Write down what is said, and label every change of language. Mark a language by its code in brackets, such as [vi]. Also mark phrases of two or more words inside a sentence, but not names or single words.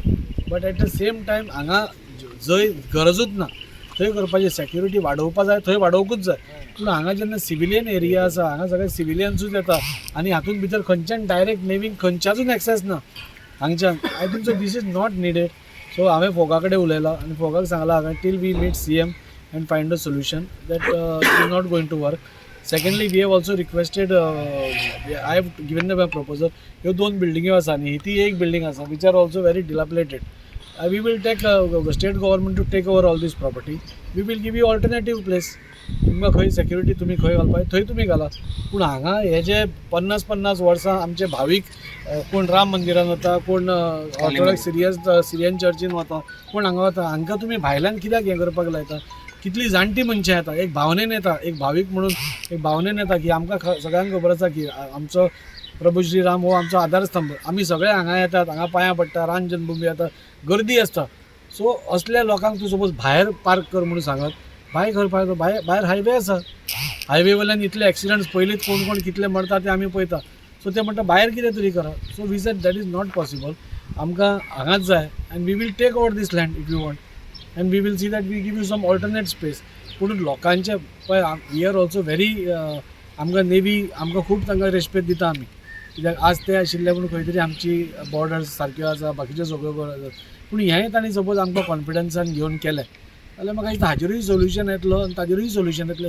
[en] but at the same time [kok] हांगा जंय गरजूच ना थंय करपाची सेक्युरिटी वाडोवपा जाय, थंय वाडोवंकूच जाय. पूण हांगा जेन्ना [en] civilian area [kok] आसा, हांगा सगळे सिविलियन्सूच येता आनी हातूंत भितर खंयच्यान डायरेक्ट नेवीक खंयच्याचूच एक्सेस ना हांगच्यान. [en] I think so this is not needed. सो [kok] हांवें फोगा कडेन उलयलां आनी फोगाक सांगलां हांवें [en] till we meet CM and find a solution that is not going to work. Secondly, we have also requested, I have given them a proposal. [kok] ह्यो 2 बिल्डिंग्यो आसा न्ही, ती एक बिल्डिंग आसा [en] which are also very dilapidated. We will take state government to take over all this property. We will give you alternative place. [kok] तुमकां खंय सेक्युरिटी तुमी खंय घालपाक थंय तुमी घाला. पूण हांगा हे जे 50-50 वर्सां आमचे भावीक कोण राम मंदिरान वता, कोण ऑर्थोडॉक्स सिरियन चर्चीन वता, कोण हांगा वता. हांकां तुमी भायल्यान कित्याक हें करपाक लायता. कितली जाणटी मनशां येता, एक भावनेन येता, एक भावीक म्हणून एक भावनेन येता की आमकां सगळ्यांक खबर आसा की आमचो प्रभू श्रीराम हो आमचो आधारस्तंभ. आमी सगळे हांगा येतात, हांगा पांयां पडटा, राम जन्मभूमी येता, गर्दी आसता. सो असल्या लोकांक तूं सपोज भायर पार्क कर म्हणून सांगत, भायर खंय पार्क भायर हायवे आसा. हायवे वयल्यान इतले एक्सिडंट्स पयलींच कोण कोण कितले मरता ते आमी पळयता. सो ते म्हणटा भायर कितें तरी करा. [en] so we said that is not possible. [kok] आमकां हांगाच जाय [en] and we will take over this land if you want and we will see that we give you some alternate space. [kok] पूण लोकांचे पळय [en] we are also very [kok] आमकां नेवी आमकां खूब तांकां रेस्पेक्ट दिता आमी. कित्याक आज ते आशिल्ले पूण खंय तरी आमची बॉर्डर्स सारक्यो आसा, बाकीच्यो सगळ्यो बऱ्यो आसात. पूण हें तांणी सपोज आमकां कॉन्फिडन्सान घेवन केलें जाल्यार म्हाका दिसता हाजेरूय सोल्युशन येतलो आनी ताजेरूय सोल्युशन येतलें.